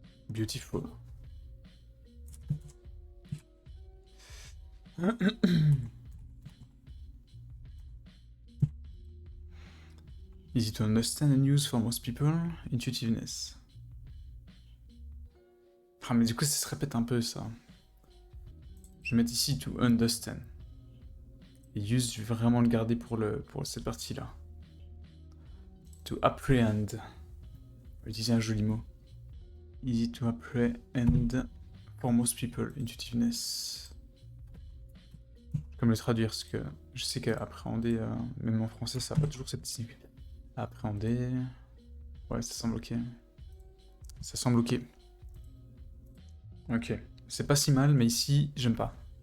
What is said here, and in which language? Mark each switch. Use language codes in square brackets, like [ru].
[en] Beautiful. Easy to understand and use for most people. Intuitiveness. [fr] Ah, mais du coup, ça se répète un peu, ça. Je vais mettre ici to understand. Et use, je vais vraiment le garder pour cette partie-là. To apprehend. Je vais utiliser un joli mot. [en] Easy to apprehend for most people. Intuitiveness. [fr] Comme le traduire, parce que je sais qu'appréhender, même en français, ça n'a pas toujours cette signification. Appréhender. Ouais, ça semble ok. Ça semble ok. Ok. C'est pas si mal, mais ici, j'aime pas.